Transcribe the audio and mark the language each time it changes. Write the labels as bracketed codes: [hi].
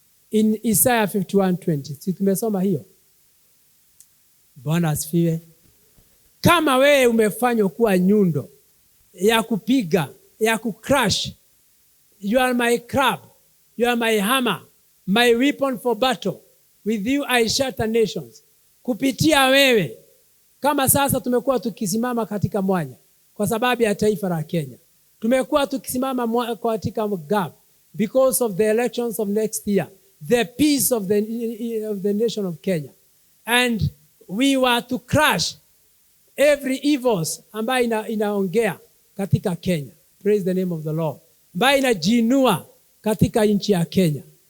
[en] In Isaiah 51:20. [sw] Si tumesoma hiyo? Bwana asifiwe. Kama wewe umefanywa kuwa nyundo ya kupiga, ya kucrush, [en] you are my club, you are my hammer, my weapon for battle. With you I shatter nations. [sw] Kupitia wewe, kama sasa tumekuwa tukisimama katika mwanya kwa sababu ya taifa la Kenya. Tumekuwa tukisimama katika [en] gap because of the elections of next year, the peace of the nation of Kenya. And we were to crush every evils [sw] ambayo inaongea katika [en] Kenya. Praise the name of the Lord. [sw] Ambayo inajinua katika nchi ya Kenya.